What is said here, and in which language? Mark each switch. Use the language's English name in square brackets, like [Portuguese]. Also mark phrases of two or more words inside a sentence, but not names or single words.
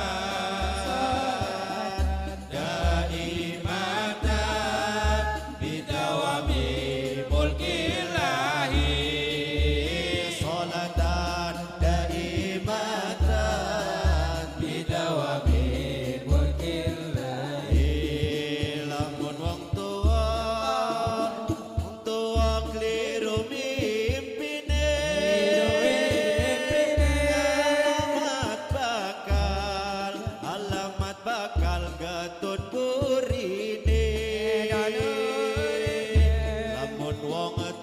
[Arabic] دائمة بدوام ملك الله صلاة دائمة بدوام ملك الله [Javanese] lamun wong tuwa kliru mimpine alamat bakal getun burine lamun wong